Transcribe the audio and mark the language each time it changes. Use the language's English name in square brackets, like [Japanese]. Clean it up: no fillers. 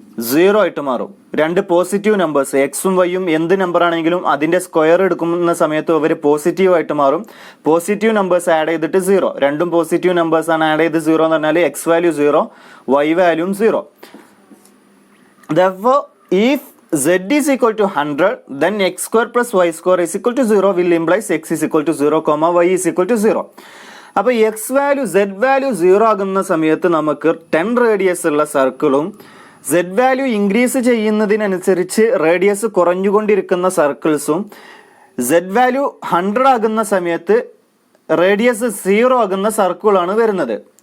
[Malayalam] 0 ആയിട്ട് മാറും. രണ്ട് പോസിറ്റീവ് നമ്പേഴ്സ്, എക്സും വൈയും എന്ത് നമ്പർ ആണെങ്കിലും അതിന്റെ സ്ക്വയർ എടുക്കുന്ന സമയത്ത് അവർ പോസിറ്റീവ് ആയിട്ട് മാറും. പോസിറ്റീവ് നമ്പേഴ്സ് ആഡ് ചെയ്തിട്ട് 0, രണ്ടും പോസിറ്റീവ് നമ്പേഴ്സ് ആണ് ആഡ് ചെയ്ത് 0 എന്ന് പറഞ്ഞാൽ X value 0, Y വാല്യൂം 0. [English] Therefore, if z is equal to 100, then x square plus y square is equal to 0 will implies x is equal to 0, y is equal to 0. [Malayalam] അപ്പോൾ X value Z value 0 ആകുന്ന സമയത്ത് നമുക്ക് 10 radius ഉള്ള സർക്കിളും Z value increase ചെയ്യുന്നതിനനുസരിച്ച് radius കുറഞ്ഞുകൊണ്ടിരിക്കുന്ന സർക്കിൾസും, Z value 100 ആകുന്ന സമയത്ത് radius 0 ആകുന്ന സർക്കിളാണ് വരുന്നത്.